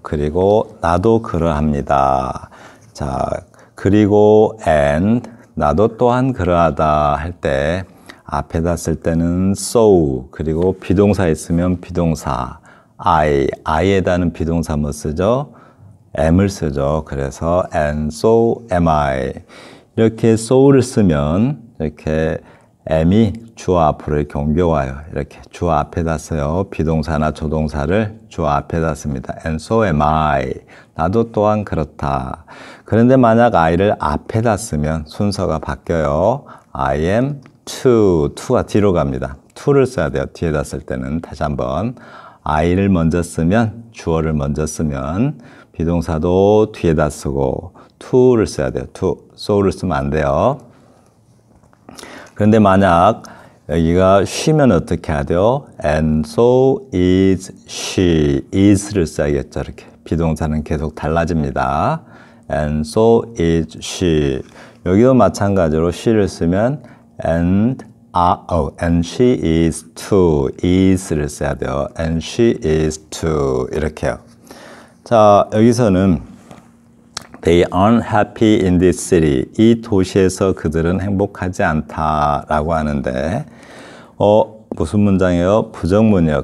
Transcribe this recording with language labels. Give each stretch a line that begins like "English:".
Korean: 그리고 나도 그러합니다. 자, 그리고 and 나도 또한 그러하다 할 때 앞에다 쓸 때는 so, 그리고 비동사 있으면 비동사 I에다는 비동사 뭐 쓰죠? am을 쓰죠.
English: 그래서 and so am I.
Korean: 이렇게 so를 쓰면 이렇게 am이 주어 앞으로 이렇게 옮겨와요. 이렇게 주어 앞에다 써요. 비동사나 조동사를 주어 앞에다 씁니다.
English: and so am I.
Korean: 나도 또한 그렇다. 그런데 만약 I를 앞에다 쓰면 순서가 바뀌어요. I am to가 뒤로 갑니다. to를 써야 돼요. 뒤에다 쓸 때는. 다시 한번 I를 먼저 쓰면, 주어를 먼저 쓰면 비동사도 뒤에다 쓰고 to를 써야 돼요. so를 쓰면 안 돼요. 그런데 만약 여기가 she면 어떻게 해야 돼요?
English: And so is she.
Korean: is를 써야겠죠. 이렇게 비동사는 계속 달라집니다.
English: And so is she.
Korean: 여기도 마찬가지로 she를 쓰면
English: and she is too.
Korean: is를 써야 돼요.
English: and she is too.
Korean: 이렇게요. 자, 여기서는
English: they aren't happy in this city.
Korean: 이 도시에서 그들은 행복하지 않다라고 하는데 무슨 문장이에요? 부정문이에요.